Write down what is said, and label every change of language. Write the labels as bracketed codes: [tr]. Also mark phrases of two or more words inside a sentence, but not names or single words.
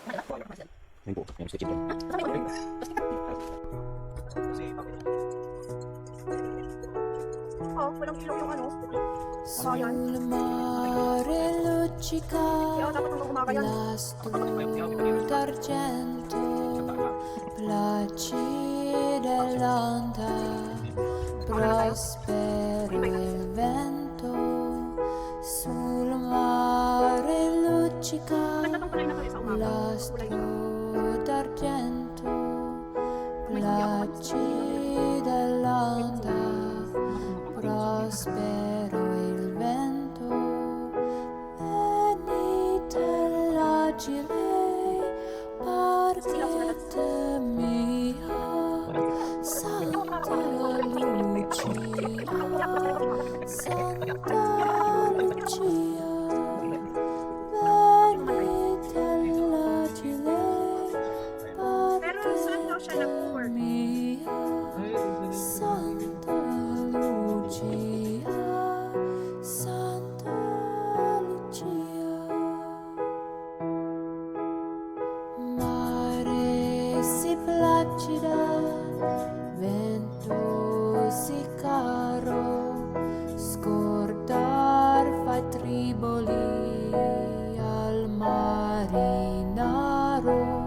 [tl] Oh, walang ilaw yung ano. Kabayan. [it] Sul mare luccica [tl] Kaya dapat nung umaga yan. [it] l'astro d'argento placida e lonta prospero il vento sul mare luccica [tl] Nagtatong tuloy na tuloy sa umaga. [it] l'astro d'argento placida e lonta prospero il vento venite l'agile barchetta mia Santa Lucia Santa Lucia venite l'agile [tl] Pero saan daw siya [it] barchetta [tl] nag-work? [it] mia Santa Lucia, Santa Lucia. Mare si placida, vento si caro, scordar fa triboli al marinaro.